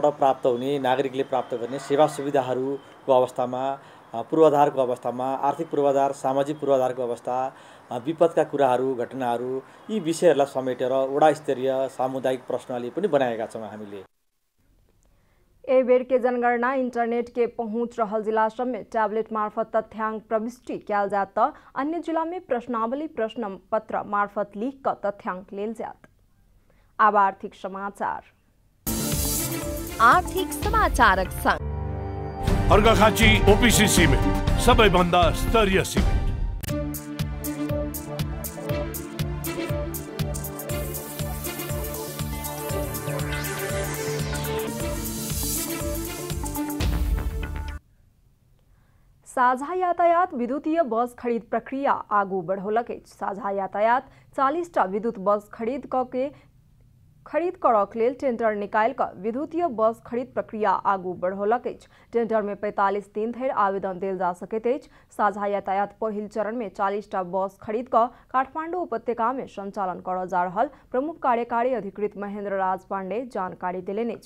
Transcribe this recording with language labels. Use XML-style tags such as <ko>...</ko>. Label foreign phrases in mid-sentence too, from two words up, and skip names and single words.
<ne>प्राप्त हुने नागरिकले प्राप्त गर्ने सेवा सुविधाहरूको अवस्थामा, पूर्वाधारको अवस्थामा, आर्थिक पूर्वाधार, सामाजिक पूर्वाधारको अवस्था, विपदका कुराहरू, घटनाहरू, यी विषयहरूलाई समेटेर वडा स्तरीय सामुदायिक प्रश्नावली पनि बनाएका छौँ हामीले।</ne> <mai>ए बेर के जनगणना इंटरनेट के पहुंच रहल जिला सब में टैबलेट मार्फत तथ्यांक प्रविष्टि कयल जात त अन्य जिला में प्रश्नावली प्रश्न पत्र मार्फत लिख कर तथ्यांक लेल जात। अब आर्थिक समाचार। आर्थिक समाचारक संग</mai> <ne>अर्घाखाँची ओपीसी सिमेन्ट सबैभन्दा स्तरीय सिमेन्ट।</ne> <mai>साझा यातायात विद्युतीय बस खरीद प्रक्रिया आगू बढ़ौलक अछि। साझा यातायात 40टा विद्युत बस खरीद करक लेल टेंडर निकाल कर विद्युतीय बस खरीद प्रक्रिया आगू बढ़ौलक अछि। टेंडर में 45 दिन धरि आवेदन देल जा सकैत अछि। साझा यातायात पहिल चरण में 40टा बस खरीद कर काठमांडू उपत्यका में संचालन करल जा रहल प्रमुख कार्यकारी अधिकृत महेंद्र राज पांडे जानकारी देलनि अछि।</mai>